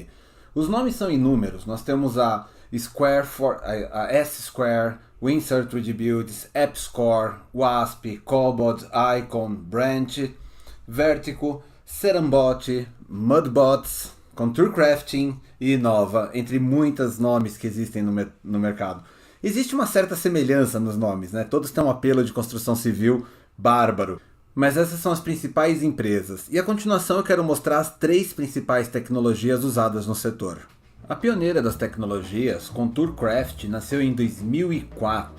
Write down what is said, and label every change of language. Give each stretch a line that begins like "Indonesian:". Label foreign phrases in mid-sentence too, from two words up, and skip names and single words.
Portuguese: Os nomes são inúmeros. Nós temos a S-Square, Windsor 3D Builds, AppScore, Wasp, Cobod, Icon, Branch, Vertigo, Serambot, Mudbots, Contour Crafting e Innova, entre muitos nomes que existem no mercado. Existe uma certa semelhança nos nomes, né? Todos têm um apelo de construção civil bárbaro. Mas essas são as principais empresas. E a continuação eu quero mostrar as 3 principais tecnologias usadas no setor. A pioneira das tecnologias, ContourCraft, nasceu em 2004.